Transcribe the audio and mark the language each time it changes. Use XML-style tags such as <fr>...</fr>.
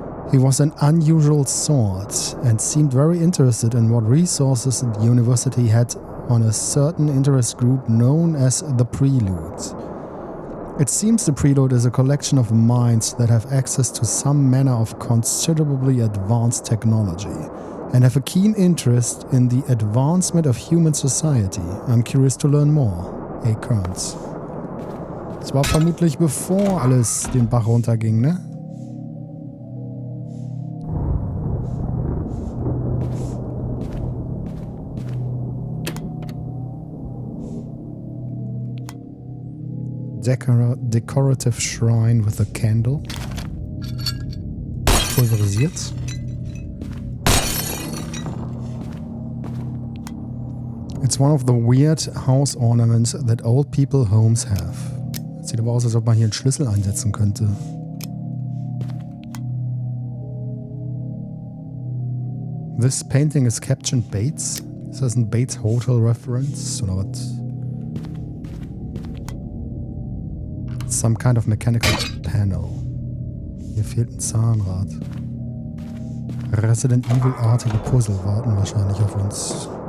<en>He was an unusual sort and seemed very interested in what resources the university had on a certain interest group known as the Prelude. It seems the Prelude is a collection of minds that have access to some manner of considerably advanced technology and have a keen interest in the advancement of human society. I'm curious to learn more. A. Kearns.</en> <de>Das war vermutlich bevor alles den Bach runterging, ne?</de> <en>Decorative shrine with a candle.</en> <de>Pulverisiert.</de> <en>It's one of the weird house ornaments that old people homes have.</en> <de>Sieht aber aus, als ob man hier einen Schlüssel einsetzen könnte.</de> <en>This painting is captioned Bates.</en> <de>Ist das ein Bates Hotel Reference oder was?</de> <en>Some kind of mechanical panel.</en> <de>Hier fehlt ein Zahnrad. Resident Evil-artige Puzzle warten wahrscheinlich auf uns.</de>